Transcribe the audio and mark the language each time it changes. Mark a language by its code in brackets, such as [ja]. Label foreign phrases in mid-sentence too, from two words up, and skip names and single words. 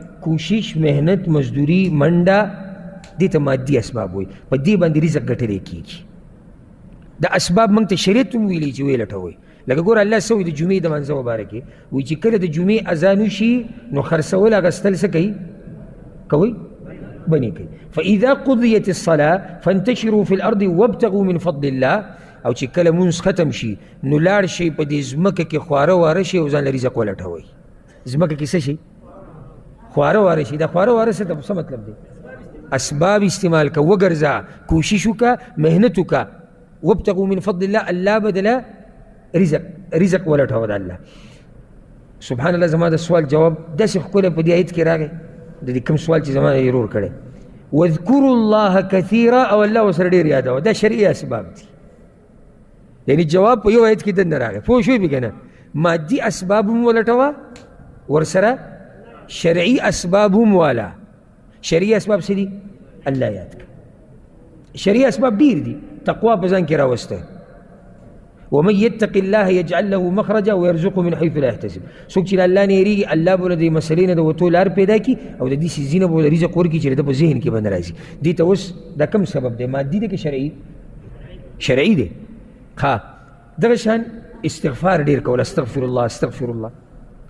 [ps] کوشش، محنت، مزدوري، منډه، دې ته مادي اسباب وایي. په دې باندې رزق ګټلی کېږي. دا اسباب موږ ته شریعت هم ویلي چې ویې لټوئ. لکه ګوره الله څه وایي د جمعې د منځه مباره کې؟ وایي چې کله د جمعې اذان وشي نو خرڅول اخیستل څه کوي؟ کوئ؟ بنې کوي. [ar] فاذا قضیت الصلاة فانتشروا في الارض وابتغوا من فضل الله. [ps] او چې کله مونځ ختم شي نو لاړ شئ په دې ځمکه کې خواره واره شئ او ځان له رزق ولټوئ. ځمکه کې څه شي؟ خواره واره شي. دا خواره واره څه مطلب دی؟ اسباب استعمال که، وګرځه، کوشش وکړه، محنت وکړه. [ar] وابتغوا من فضل الله، [ps] الله بدله رزق ولټوه د الله. [ar] سبحان الله، [ps] زما د سوال جواب داسې ښکلی په دې آیت کې راغی، د دې کوم سوال چې زما یې رور کړی. [ar] واذکروا الله کثیرا، [ps] او الله ورسره ډېر یادوه. دا شرعي اسباب دي. یعنی جواب په یو آیت کې دننه راغی. پوه شوې بې که نه؟ مادي اسباب هم ولټوه، ورسره شرعي اسباب هم واله. شرعي اسباب څه دي؟ الله یاد کړه. شرعي اسباب ډېر دي. تقوا په ځان کې راوسته. [ar] ومن يتق الله يجعل له مخرجا ويرزقه من حيث لا يحتسب. [ps] څوک چې الله نه یېرېږي، الله به له دې مسلې نه د وتو لار پیدا کړي او د دې څیزونه به له رزق ورکړي چې د ده په ذهن کې به نه راځي. دې ته اوس دا کوم سبب دی؟ مادي دی که شرعي؟ شرعي دی. ښه، دغه شان استغفار ډېر کول، [ar] استغفر الله استغفر الله.